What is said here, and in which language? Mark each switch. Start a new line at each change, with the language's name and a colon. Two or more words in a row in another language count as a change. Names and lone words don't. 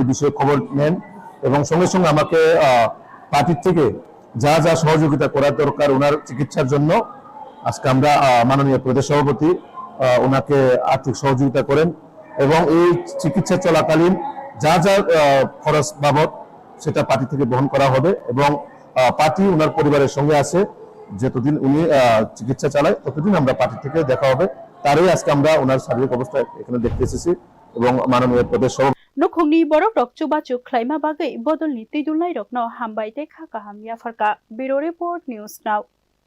Bangla: বিষয়ে খবর নেন এবং সঙ্গে সঙ্গে আমাকে পার্টির থেকে যা যা সহযোগিতা করার দরকার ওনার চিকিৎসার জন্য আজকে আমরা মাননীয় প্রদেশ সভাপতি ওনাকে আর্থিক সহযোগিতা করেন এবং এই চিকিৎসা চলাকালীন যা যা খরচ বাবদ সেটা পার্টি থেকে বহন করা হবে এবং পার্টি ওনার পরিবারের সঙ্গে আছে যতদিন উনি চিকিৎসা চালায় ততদিন আমরা পার্টি থেকে দেখা হবে তারই আজকে আমরা ওনার শারীরিক অবস্থা এখানে দেখতে এসেছি এবং মাননীয় প্রদেশ
Kok Borok: नुखुंनि बरक रक चुबाचु खलायमा बागै बदलनि तुइदुलनाय रकनो हामबाय देखा काहाम याफारका ब्यूरो रिपोर्ट न्यूज नाउ।